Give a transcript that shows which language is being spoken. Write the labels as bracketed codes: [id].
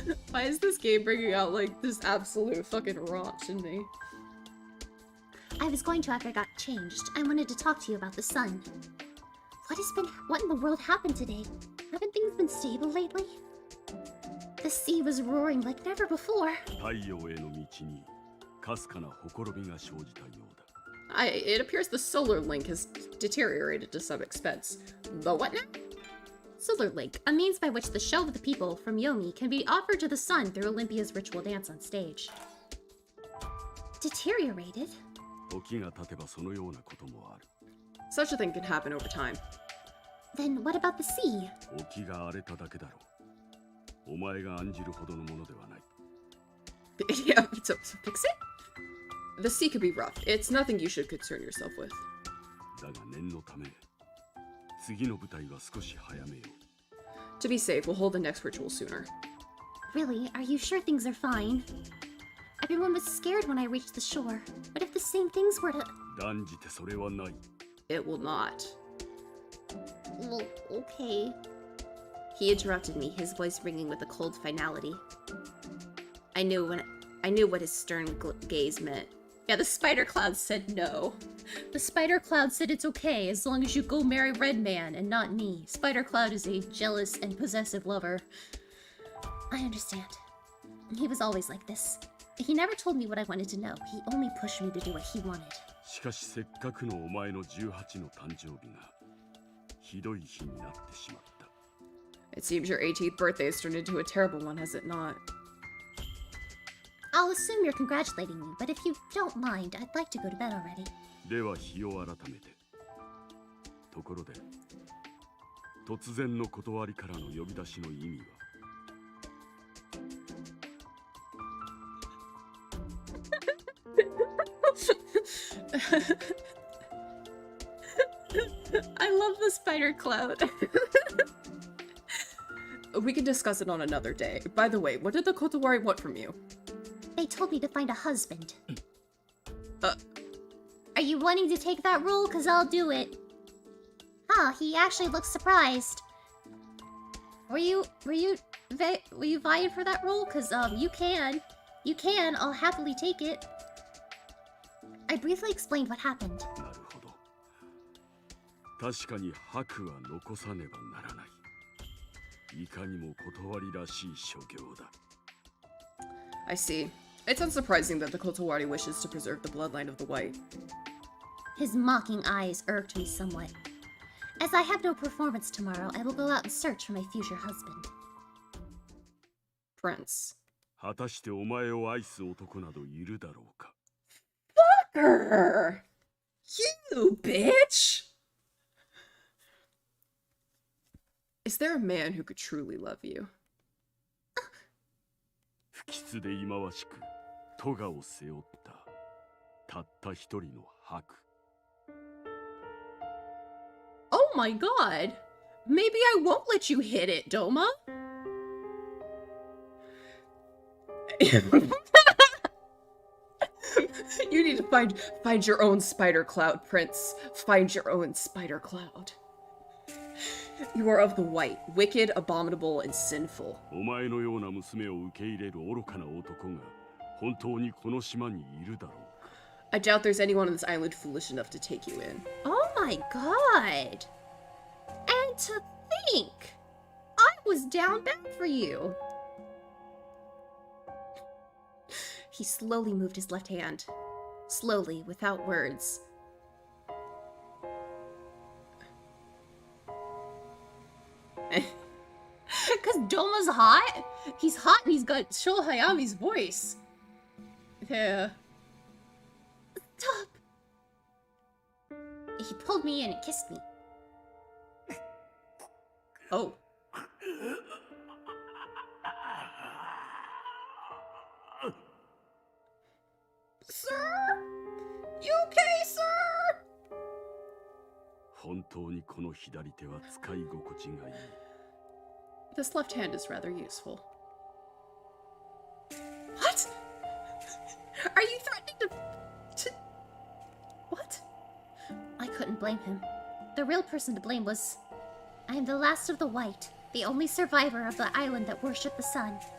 [en] Why is this game bringing out like this absolute fucking raunch in me? I was going to after I got changed. I wanted to talk to you about the sun. What in the world happened today? Haven't things been stable lately? The sea was roaring like never before. [ja] 太陽への道にかすかなほころびが生じたようだ。 [en] It appears the solar link has deteriorated to some expense. The what now? Solar link, a means by which the show of the people from Yomi can be offered to the sun through Olympia's ritual dance on stage. Deteriorated? [ja] 時が経てばそのようなこともある。 [en] Such a thing can happen over time. Then what about the sea? [ja] 沖が荒れただけだろう。お前が案じるほどのものではない。 [en] Yeah, so fix it? The sea could be rough. It's nothing you should concern yourself with. [ja] だが念のため、次の舞台は少し早めよう。 [en] To be safe, we'll hold the next ritual sooner. Really? Are you sure things are fine? Everyone was scared when I reached the shore. What if the same things were to... [ja] 断じてそれはない。 [en] It will not. Well, okay. He interrupted me, his voice ringing with a cold finality. I knew what his stern gaze meant. Yeah, the spider cloud said no. The spider cloud said it's okay as long as you go marry Red Man and not me. Spider cloud is a jealous and possessive lover. I understand. He was always like this. He never told me what I wanted to know. He only pushed me to do what he wanted. [ja] しかしせっかくのお前の18の誕生日がひどい日になってしまった。 [en] It seems your 18th birthday has turned into a terrible one, has it not? I'll assume you're congratulating me, but if you don't mind, I'd like to go to bed already. [ja] では日を改めて。ところで、突然の断りからの呼び出しの意味は [en] I love the spider cloud. We can discuss it on another day. By the way, what did the Kotowari want from you? They told me to find a husband. Are you wanting to take that role? Cause I'll do it. Huh, he actually looks surprised. Were you vying for that role? Cause you can. I'll happily take it. I briefly explained what happened. [ja] なるほど。確かに白は残さねばならない。いかにも断りらしい所業だ。 [en] I see. It's unsurprising that the Kotowari wishes to preserve the bloodline of the White. His mocking eyes irked me somewhat. As I have no performance tomorrow, I will go out and search for my future husband. Prince. [ja] 果たしてお前を愛す男などいるだろうか。 [en] Fucker! You bitch! Is there a man who could truly love you? [ja] 不吉で忌まわしく咎を背負ったたった一人の白。 [en] Oh my god! Maybe I won't let you hit it, Doma? You need to find your own spider cloud, Prince. Find your own spider cloud. You are of the White, wicked, abominable, and sinful. [ja] お前のような娘を受け入れる愚かな男が本当にこの島にいるだろうか。 [en] I doubt there's anyone on this island foolish enough to take you in. Oh my god! And to think! I was down bad for you! He slowly moved his left hand. Slowly, without words. Because Doma's hot? He's hot and he's got Sho Hayami's voice. Yeah. Stop! He pulled me in and kissed me. Oh. Sir? You okay, sir? [ja] 本当にこの左手は使い心地がいい。 [en] This left hand is rather useful. What? Are you threatening to... What? I couldn't blame him. The real person to blame was... I am the last of the white, the only survivor of the island that worshipped the sun.